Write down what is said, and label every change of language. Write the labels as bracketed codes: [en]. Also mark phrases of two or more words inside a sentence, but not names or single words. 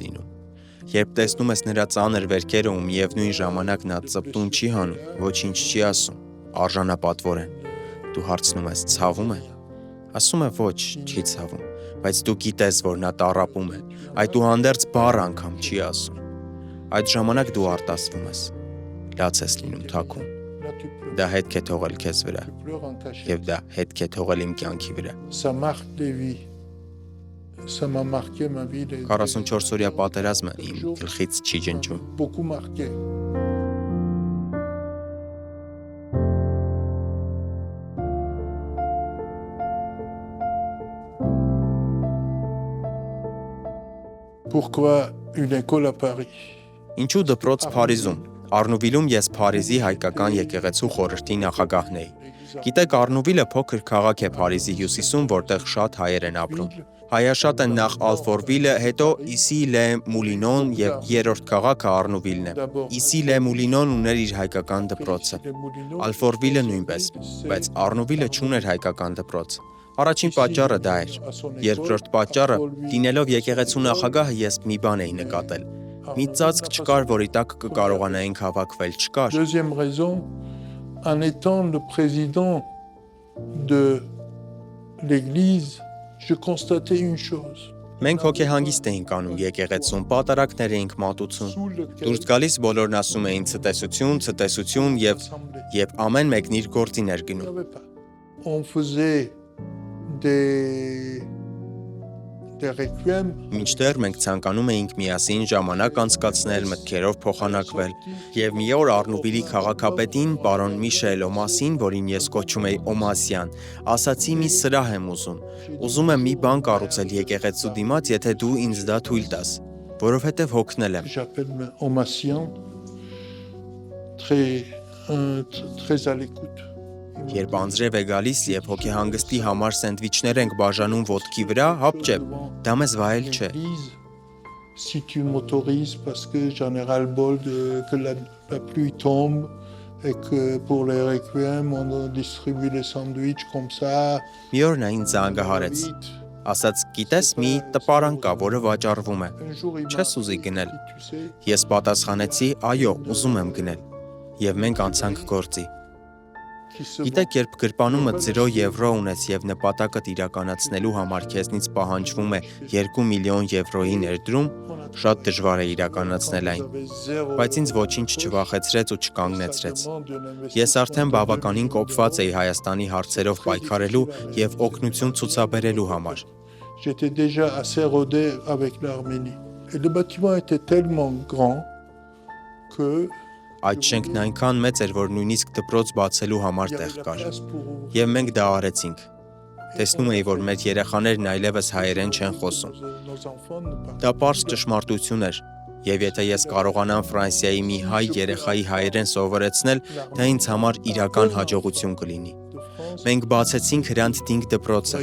[hy] լինում։ Երբ տեսնում ես նրա ծանր վերքերը ու միևնույն ժամանակ նա ծպտուն չի հանում, ոչինչ չի ասում, արժանապատվորեն, դու հարցնում ես ցավում է։ Ասում է ոչ, չի ցավում, բայց դու գիտես, որ նա տառապում է, այդուհանդերձ բառ անգամ չի ասում։ Այդ ժամանակ դու արտասվում ես, լաց ես լինում թաքուն։ Դա հետք է թողել քեզ վրա, եւ դա հետք է թողել իմ կյանքի վրա։ [fr] Ça marque des vies. Ça m'a marqué ma vie. [hy] 44-օրյա պատերազմը իմ գլխից չի ջնջում։ [fr] Beaucoup marqué. Pourquoi une école à Paris? [hy] Ինչու դպրոց Փարիզում։ Արնուվիլում ես Փարիզի հայկական եկեղեցու խորհրդի նախագահն էի։ Գիտեք, Արնուվիլը փոքր քաղաք է Փարիզի հյուսիսում, որտեղ շատ հայեր են ապրում։ Հայաշատ են նախ Ալֆորվիլը, հետո Իսի-լե-Մուլինոն եւ երրորդ քաղաքը Արնուվիլն է։ Իսի-լե-Մուլինոն ուներ իր հայկական դպրոցը։ Ալֆորվիլը նույնպես, բայց Արնուվիլը չուներ հայկական դպրոց։ Առաջին պատճառը դա էր։ Երկրորդ պատճառը, լինելով եկեղեցու նախագահը, ես մի բան էի նկատել։ Մի ծածկ չկար, որի տակ կկարողանայինք հավաքվել, չկար։ [fr] Deuxième raison, en étant le président de l'église, je constatais une chose. [hy] Մենք հոգեհանգիստ էինք անում եկեղեցում, պատարակներ էինք մատուցում։ Դուրս գալիս բոլորն ասում էին ցտեսություն եւ ամեն մեկն իր գործին էր գնում։ [fr] On faisait des requiem. [hy] Մինչդեռ մենք ցանկանում էինք միասին ժամանակ անցկացնել, մտքերով փոխանակվել, եւ մի օր Արնուվիլի քաղաքապետին, պարոն Միշել Օմասին, որին ես կոչում էի Օմասյան, ասացի մի սրահ եմ ուզում։ Ուզում եմ մի բան կառուցել եկեղեցու դիմաց, եթե դու ինձ դա թույլ տաս, որովհետեւ հոգնել եմ։ [fr] J'appelle Omassian, très à l'écoute. [hy] Երբ անձրև է գալիս եւ հոգեհանգստի համար սենդվիչներ ենք բաժանում ոտքի վրա, հապճեպ, դա մեզ վայել չէ։ [fr] Si tu m'autorises parce que j'en ai ras-le-bol que la pluie tombe, et que pour les requiem, on distribue les sandwichs comme ça. [hy] Մի օր նա ինձ զանգահարեց։ Ասաց, գիտես, մի տպարան կա, որը վաճառվում է։ Չես ուզի գնել։ Ես պատասխանեցի, այո, ուզում եմ գնել։ Եվ մենք անցանք գործի։ Գիտեք, երբ գրպանումը 0 եվրո ունես եւ նպատակդ իրականացնելու համար քեզնից պահանջվում է 2 միլիոն եվրոյի ներդրում, շատ դժվար է իրականացնել այն։ Բայց ինձ ոչինչ չվախեցրեց ու չկանգնեցրեց։ Ես արդեն բավականին կոփված էի Հայաստանի հարցերով պայքարելու եւ օգնություն ցուցաբերելու համար։ [fr] J'étais déjà assez rodé avec l'Arménie. Et le bâtiment était tellement grand que [hy] Այդ շենքն այնքան մեծ էր, որ նույնիսկ դպրոց բացելու համար տեղ կար։ Եվ մենք դա արեցինք։ Տեսնում էի, որ մեր երեխաներն այլևս հայերեն չեն խոսում։ Դա պարզ ճշմարտություն էր, եւ եթե ես կարողանամ Ֆրանսիայի մի հայ երեխայի հայերեն սովորեցնել, դա ինձ համար իրական հաջողություն կլինի։ Մենք բացեցինք Hrant Dink դպրոցը։